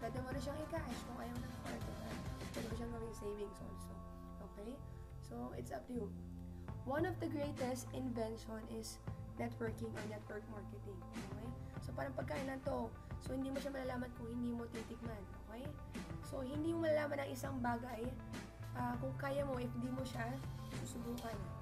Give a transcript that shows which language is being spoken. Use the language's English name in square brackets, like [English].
[Filipino] Pwede mo na siyang i-cash kung ayaw ng card. Pwede mo siyang gawing savings also. Okay? [English] So, it's up to you. One of the greatest invention is networking or network marketing. Okay? [Filipino] So, parang pagkain lang to. So, hindi mo siya malalaman kung hindi mo titikman. Okay? So, hindi mo malalaman ang isang bagay kung kaya mo, if hindi mo siya susubukan.